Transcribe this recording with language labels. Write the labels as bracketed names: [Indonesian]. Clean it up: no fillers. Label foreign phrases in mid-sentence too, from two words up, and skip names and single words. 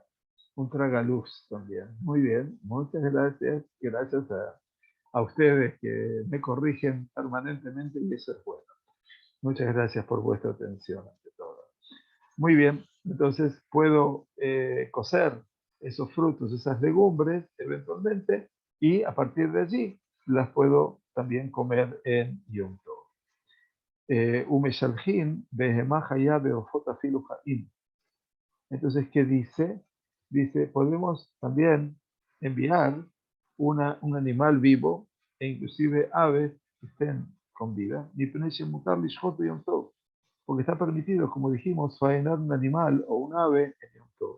[Spanish] Un tragaluz también, muy bien, muchas gracias, gracias a ustedes que me corrigen permanentemente y eso es bueno. Muchas gracias por vuestra atención ante todo. Muy bien, entonces puedo cocer esos frutos, esas legumbres eventualmente, y a partir de allí las puedo también comer en Yom Tov. [Hebrew] ומשלחין בהמה חיה ובעופות אפילו חיים. [Spanish] Entonces, ¿qué dice? Dice, podemos también enviar un animal vivo e inclusive aves que estén con vida. Porque está permitido, como dijimos, faenar un animal o un ave en Yom Tov.